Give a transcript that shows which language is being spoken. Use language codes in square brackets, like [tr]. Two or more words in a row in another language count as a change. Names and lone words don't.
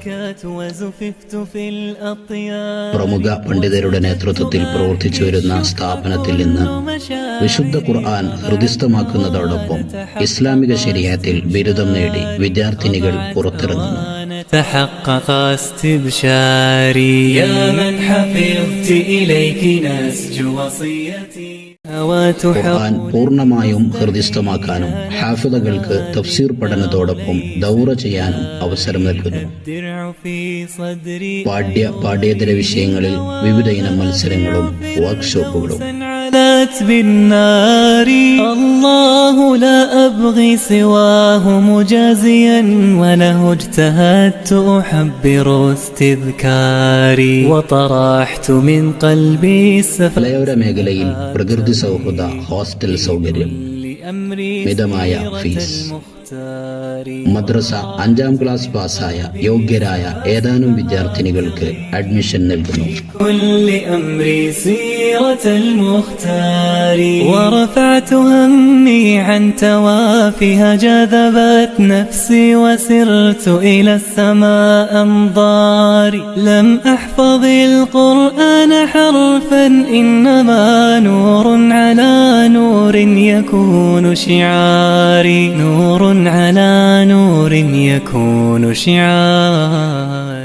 [ml] പ്രമുഖ പണ്ഡിതരുടെ നേതൃത്വത്തിൽ പ്രവർത്തിച്ചു വരുന്ന സ്ഥാപനത്തിൽ നിന്ന് വിശുദ്ധ ഖുർആൻ ഹൃദിസ്ഥമാക്കുന്നതോടൊപ്പം ഇസ്ലാമിക ശരീഅത്തിൽ ബിരുദം നേടി വിദ്യാർത്ഥിനികൾ പുറത്തിറങ്ങുന്നു. [ar] تحقق استبشاري يا من حفظت إليك نسج وصيتي [ml] ഖുർആൻ പൂർണ്ണമായും ഹൃദിസ്ഥമാക്കാനും ഹാഫിളകൾക്ക് തഫ്സീർ പഠനത്തോടൊപ്പം ദൗറ ചെയ്യാനും അവസരം നൽകുന്നു. പാഠ്യേതര വിഷയങ്ങളിൽ വിവിധ ഇനം മത്സരങ്ങളും വർക്ക്ഷോപ്പുകളും. [ar] الله لا أبغي سواه مجازيا وله اجتهدت أحبر استذكاري وطرحت من قلبي [ml] മലയോര മേഖലയിൽ പ്രകൃതി സൗഹൃദ ഹോസ്റ്റൽ സൗകര്യം, മിതമായ ഫീസ്, മദ്രസ 5ാം ക്ലാസ് പാസ്സായ യോഗ്യരായ ഏതാനും വിദ്യാർത്ഥിനികൾക്ക് അഡ്മിഷൻ നൽകുന്നു. [ar] ورفعت همي عن توافها جذبت نفسي وسرت إلى السماء أنظاري لم أحفظ القرآن حرفا إنما نور على نور يكون شعاري نور على نور يكون شعاري